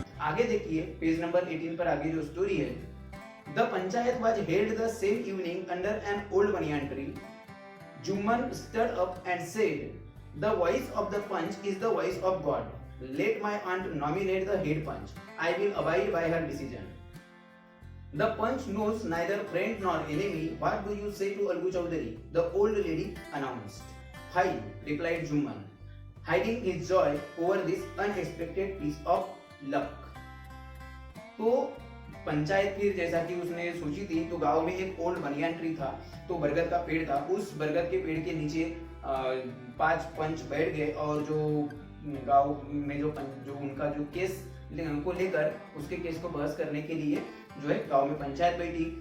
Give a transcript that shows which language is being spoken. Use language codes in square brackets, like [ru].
[hi] आगे देखिए page number 18 पर आगे जो स्टोरी है. [en] The panchayat was held the same evening under an old banyan tree. Juman stood up and said, "The voice of the punch is the voice of God. Let my aunt nominate the head punch. I will abide by her decision." The punch knows neither friend nor enemy. What do you say to Algu Chowdhury? The old lady announced. "Fine," replied Juman, hiding his joy over this unexpected piece of luck. [hi] तो पंचायत फिर जैसा कि उसने सोची थी, तो गांव में एक [en] old banyan tree [hi] था, तो बरगद का पेड़ था. उस बरगद के पेड़ के नीचे 5 पंच बैठ गए और जो गांव में जो उनका जो केस को लेकर उसके केस को बहस करने के लिए जो है गांव में पंचायत बैठी.